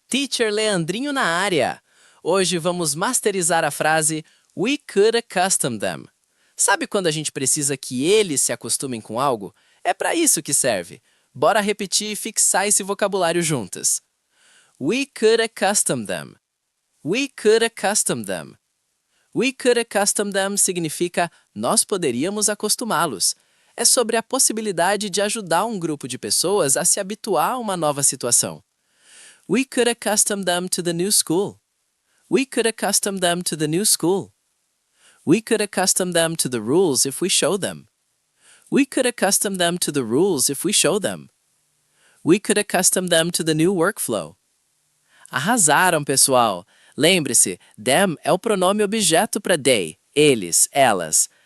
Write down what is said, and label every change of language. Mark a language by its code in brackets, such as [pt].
[pt] Teacher Leandrinho na área! Hoje vamos masterizar a frase [en] We could accustom them. [pt] Sabe quando a gente precisa que eles se acostumem com algo? É para isso que serve. Bora repetir e fixar esse vocabulário juntas. [en] We could accustom them. We could accustom them. We could accustom them [pt] significa nós poderíamos acostumá-los. É sobre a possibilidade de ajudar um grupo de pessoas a se habituar a uma nova situação. [en] We could accustom them to the new school. We could accustom them to the new school. We could accustom them to the rules if we show them. We could accustom them to the rules if we show them. We could accustom them to the new workflow. [pt] Arrasaram, pessoal! Lembre-se, them é o pronome objeto para they, eles, elas.